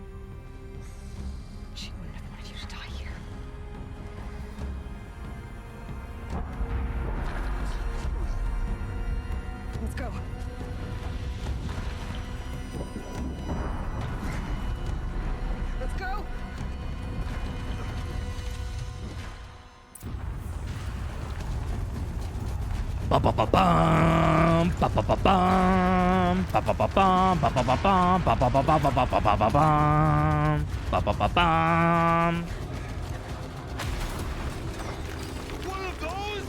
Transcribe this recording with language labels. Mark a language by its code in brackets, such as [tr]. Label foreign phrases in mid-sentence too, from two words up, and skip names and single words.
[en] She wouldn't have wanted you to die here. Let's go. Let's go! Ba ba ba bum, ba ba ba bum, ba ba ba bum, ba ba ba bum, ba ba ba ba ba ba ba ba ba bum, ba ba ba bum. One of those?